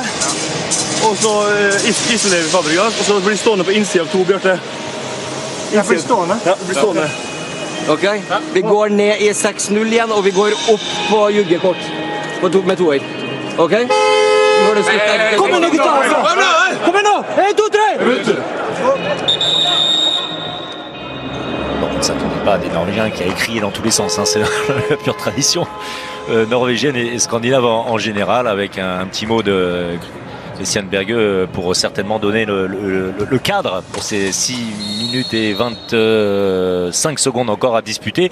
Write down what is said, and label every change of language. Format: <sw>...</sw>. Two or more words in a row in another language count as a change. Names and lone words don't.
<no>Og så isolerer vi Fabregas. Og så blir det stående på innsida av to, Bjarte. Jeg blir stående? Ja, det blir stående. Ok, vi går ned i 6-0 igjen, og vi går opp på juggekort med toer. Ok? Kom igjen nå, gutta! Kom igjen nå! 1, 2, 3!</no> <fr>Bon, ça ne tourne pas des Norvégiens qui a écrit dans tous les sens, hein. C'est la pure tradition norvégienne et scandinave en général, avec un petit mot de Christian Berge pour certainement donner le cadre pour ces 6 minutes et 25 secondes encore à disputer.</fr>